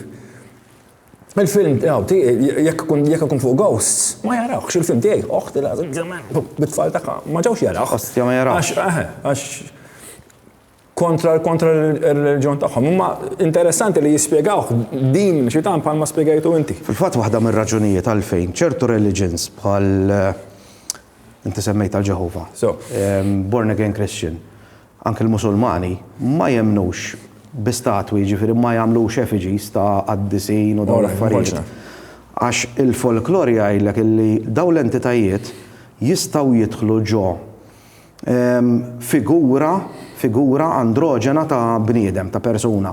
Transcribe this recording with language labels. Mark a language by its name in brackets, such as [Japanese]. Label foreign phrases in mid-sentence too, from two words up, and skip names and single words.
[Maltese] Il-film jekk ikun fuq ghosts, ma jarawx il-film tiegħi, oħti bit-tfal tagħha ma ġewx jarawh. Ostja ma jarawx. Għax kontra r-reliġjon tagħhom. Imma interessanti li jispjegawh din xitan bħalma spjegajtu inti. Fil-fatt waħda mir-raġunijiet għalfejn ċertu religions bħal inti semmejt tal-Ġehova. [English] Born again Christian. [Maltese] Anke l-Musulmani ma jemnux bi-statwi, ġifieri ma jagħmlux effigies ta' qaddisin u dawn l-affarijiet. Għax il-folklor jgħidlek illi dawn l-entitajiet jistgħu jidħlu ġo figura androġena ta' bniedem, ta' persuna.